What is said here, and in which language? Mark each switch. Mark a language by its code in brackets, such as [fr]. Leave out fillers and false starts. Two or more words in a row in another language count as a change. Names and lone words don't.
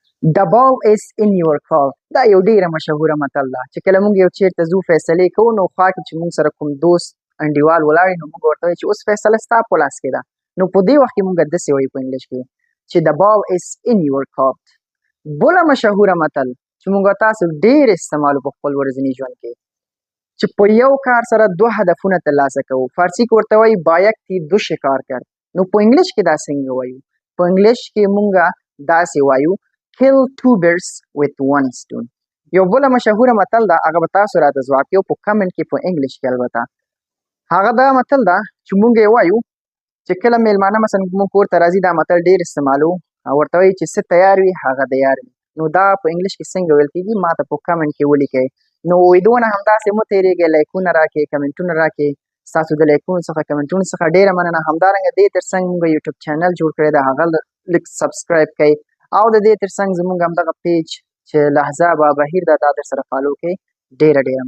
[en] The ball is in your court. [ps] دا یو ډیره مشهوره متل ده چې کله موږ یو چیرته ځو فیصلې کوو نو خوا کې چې موږ سره کوم دوست انډیوال ولاړ وي نو موږ ورته وایو چې اوس فیصله ستا په لاس کې ده. نو په دې وخت کې موږ داسې وایو په انګلیش کې چې [en] the ball is in your court. [ps] بله مشهوره متل چې موږ تاسو ډېر استعمالو په خپل ورځني ژوند کې چې په یو کار سره دوه هدفونه ترلاسه کوو. فارسي کې ورته وایي [fa] بایکتی دو شکار کرد. [ps] نو په انګلیش کې دا څنګه وایو؟ په انګلیش کې موږ داسې وایو [en] kill two birds with one stone. [ps] یو بله مشهوره متل ده، هغه به تاسو راته ځواب کوئ په کمنټ کې په انګلیش کې البته. هغه دا متل ده چې موږ یې وایو چې کله میلمانه مثلا موږ کور ته راځي دا متل ډېر استعمالو او ورته وایي چې څه تیار وي هغه د یار وي. نو دا په انګلیش کې څنګه ویل کېږي ما ته په کمنټ کې ولیکئ. نو ویډیو نه همداسې مه تېرېږئ، لایکونه راکړئ، کمنټونه راکړئ. ستاسو د لایکونو څخه کمنټونو څخه ډېره مننه. همدارنګه دې تر څنګ موږ یوټیوب چینل جوړ کړی دی، هغه لږ سبسکرایب کړئ او د دې تر څنګ زموږ همدغه پیج چې لحظه با بهیر ده دا در سره فالو کړئ. ډېره مننه.